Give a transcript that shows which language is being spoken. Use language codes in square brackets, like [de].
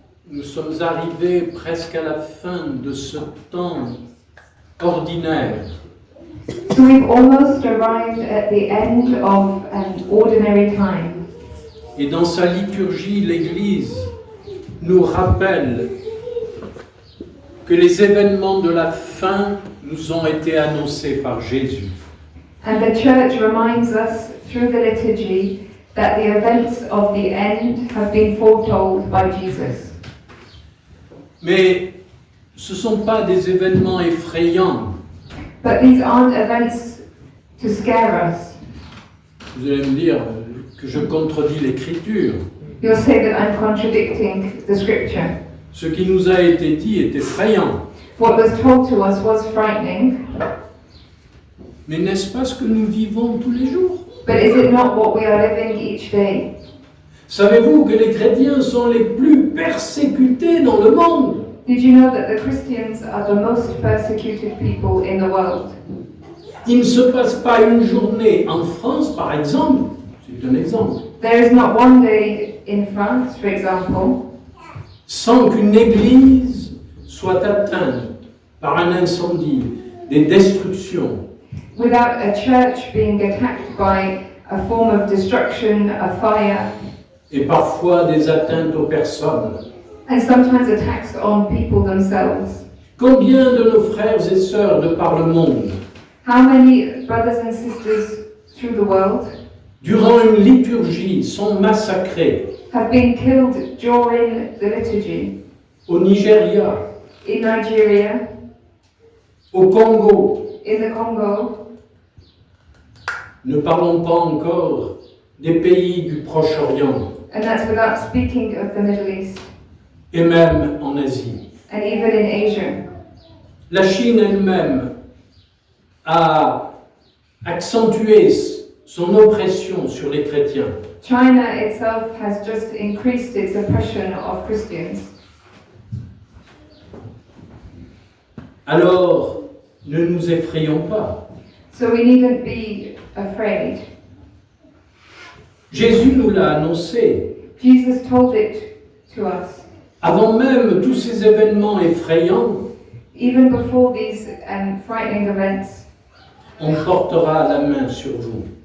[fr] nous sommes arrivés presque à la fin de ce temps ordinaire. [en] so we've almost arrived at the end of an ordinary time. [fr] Et dans sa liturgie, l'Église nous rappelle que les événements de la fin nous ont été annoncés par Jésus. [en] And the church reminds us through the liturgy that the events of the end have been foretold by Jesus. [fr] Mais ce ne sont pas des événements effrayants. [en] But these aren't events to scare us. [fr] Vous allez me dire que je contredis l'Écriture. [en] You'll say that I'm contradicting the scripture. [fr] Ce qui nous a été dit est effrayant. [en] What was told to us was frightening, [fr] Mais n'est-ce pas ce que nous vivons tous les jours? [en] but is it not what we are living each day? [fr] Savez-vous que les chrétiens sont les plus persécutés dans le monde? [en] Did you know that the Christians are the most persecuted people in the world? [fr] Il ne se passe pas une journée en France, par exemple, c'est un exemple, [en] There is not one day in France, for example, [fr] sans qu'une église soit atteinte par un incendie, des destructions, [en] without a church being attacked by a form of destruction, a fire, [fr] et parfois des atteintes aux personnes. [en] and sometimes attacks on people themselves. [fr] Combien de nos frères et sœurs de par le monde, [en] How many brothers and sisters through the world [fr] durant une liturgie, sont massacrés [en] have been killed during the liturgy? [fr] au Nigeria, [en] In Nigeria, [fr] au Congo? [en] in the Congo, [fr] Ne parlons pas encore des pays du Proche-Orient [en] and that's without speaking of the Middle East, [fr] et même en Asie. [en] and even in Asia. [fr] La Chine elle-même a accentué son oppression sur les chrétiens. [en] China itself has just increased its oppression of Christians. [fr] Alors, ne nous effrayons pas. [en] So we needn't be afraid. [fr] Jésus nous l'a annoncé. [en] Jesus told it to us. [fr] Avant même tous ces événements effrayants, [en] Even before these frightening events, [fr] on portera la main sur vous.